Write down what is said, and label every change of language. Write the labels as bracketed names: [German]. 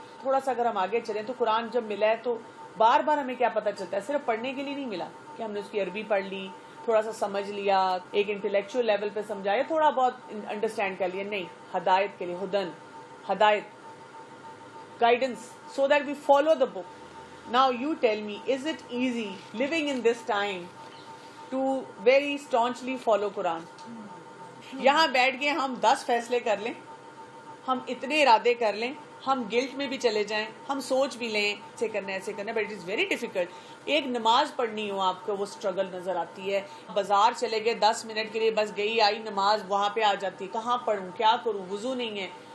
[Urdu] تھوڑا سا اگر ہم آگے چلیں تو قرآن جب ملا ہے تو بار بار ہمیں کیا پتہ چلتا ہے، صرف پڑھنے کے لیے نہیں ملا کہ ہم نے اس کی عربی پڑھ لی، تھوڑا سا سمجھ لیا، ایک انٹلیکچوئل لیول پہ سمجھا یا تھوڑا بہت انڈرسٹینڈ کر لیا، نہیں، ہدایت کے لیے، ہدن، ہدایت، [English] guidance, so that we follow the book. Now you tell me, is it easy living in this time to very staunchly follow Quran? [Urdu] یہاں بیٹھ کے ہم 10 فیصلے کر لیں، ہم اتنے ارادے کر لیں، ہم گلٹ میں بھی چلے جائیں، ہم سوچ بھی لیں ایسے کرنا ایسے کرنا، [English] But it is very difficult. [Urdu] ایک نماز پڑھنی ہو آپ کو وہ اسٹرگل نظر آتی ہے. بازار چلے گئے 10 منٹ کے لیے، بس گئی آئی نماز وہاں پہ آ جاتی ہے، کہاں پڑھوں کیا کروں، وضو نہیں ہے.